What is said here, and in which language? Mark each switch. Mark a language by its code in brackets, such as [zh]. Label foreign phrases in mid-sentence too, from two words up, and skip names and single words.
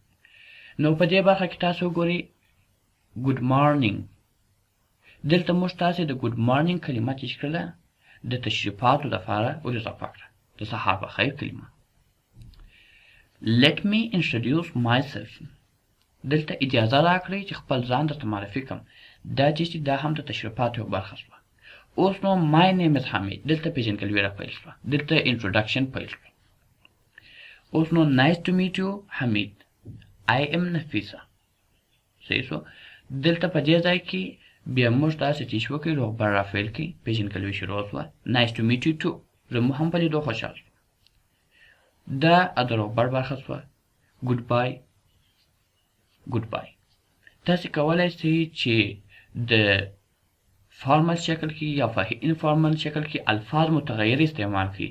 [ps] نو په دې برخه کې تاسو وګورئ [en] good morning. [ps] دلته موږ تاسې د [en] good morning [ps] کلمه چې کړله د تشریفاتو دپاره ور اضافه کړه، د سهار په خیر کلمه. [en] Let me introduce myself. [ps] دلته اجازه راکړئ چې خپل ځان درته معرفي کړم. دا چې دا هم د تشریفاتو یو برخه شوه. اوس نو [en] my name is [ps] حمید، دلته پیژندګلوي را پیل شوه، دلته انټروډکشن پیل شو. اوس نو [en] nice to meet you حمید، I am نفیسه. [ps] صحیح شو. دلته په دې ځای کې بیا موږ داسې چې وکړو روغبړ را پیل کړي، پیژندګلوي شروع شوه. [en] nice to meet you too، [ps] زموږ هم په لیدو خوشحال شو. دا د روغبړ برخه شوه. [en] goodbye goodbye. [ps] تاسې کولی شئ چې د فارمل شکل کې یا په انفارمل شکل کې الفاظ متغیر استعمال کړي.